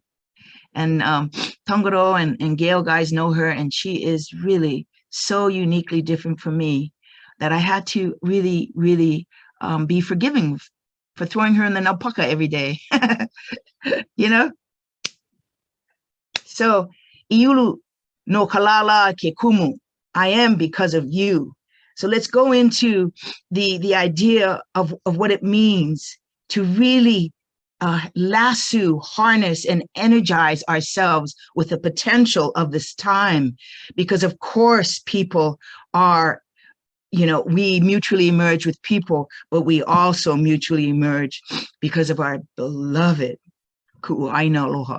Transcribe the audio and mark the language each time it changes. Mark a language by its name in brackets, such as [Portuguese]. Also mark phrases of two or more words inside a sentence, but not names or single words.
[English] And Tongoro and Gail guys know her, and she is really so uniquely different from me that I had to really, really be forgiving for throwing her in the naupaka every day. You know? So, [Hawaiian] Iulu no lālā ke kumu, [English] I am because of you. So let's go into the idea of what it means to really lasso, harness, and energize ourselves with the potential of this time. Because of course, people are, you know, we mutually emerge with people, but we also mutually emerge because of our beloved Ku'uaina Aloha.